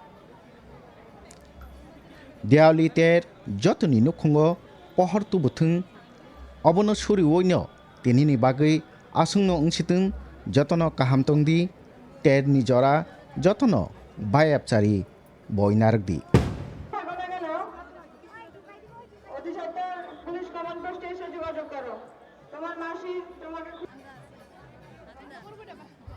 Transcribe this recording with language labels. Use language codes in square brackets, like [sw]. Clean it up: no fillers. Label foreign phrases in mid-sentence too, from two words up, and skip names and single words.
[trp] Diwali ter jotoni nukhungo pohor tubuthung obono suri woino tinini bagui asungno ungsitung jotono kaham tongdi ter ni jora jotono bayapchari boinargdi [en] police command post [bn] এসে যোগাযোগ করো তোমার মাসি তোমাকে